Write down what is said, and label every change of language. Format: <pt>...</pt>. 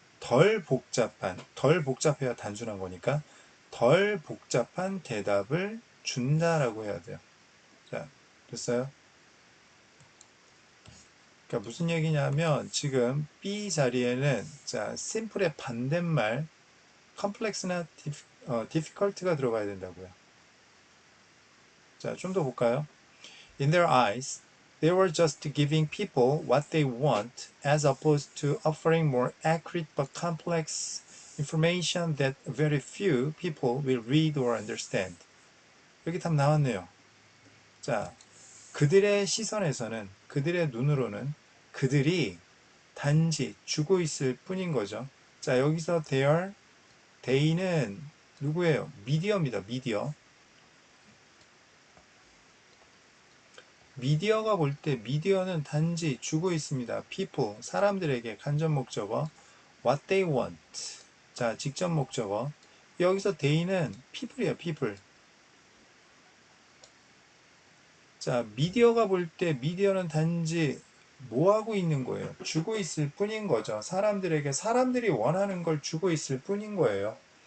<ko>덜 복잡해야 단순한 거니까 덜 복잡한 대답을 준다라고 해야 돼요. 자, 됐어요? 그러니까 무슨 얘기냐면 지금 B 자리에는 자, simple의 반대말 complex나 difficult가 들어가야 된다고요. 자, 좀 더 볼까요?</ko> <en>In their eyes, they were just giving people what they want as opposed to offering more accurate but complex information that very few people will read or understand.</en> <ko>여기 답 나왔네요. 자, 그들의 시선에서는, 그들의 눈으로는 그들이 단지 주고 있을 뿐인 거죠. 자, 여기서 they는 누구예요? 미디어입니다. 미디어가 볼 때 미디어는 단지 주고 있습니다. people, 사람들에게 간접 목적어</ko> <en>what they want.</en> <ko>자, 직접 목적어. 여기서 they는 people이에요.</ko> <en>people.</en> <ko>자, 미디어가 볼 때 미디어는 단지 뭐 하고 있는 거예요? 주고 있을 뿐인 거죠. 사람들에게 사람들이 원하는 걸 주고 있을 뿐인 거예요.</ko>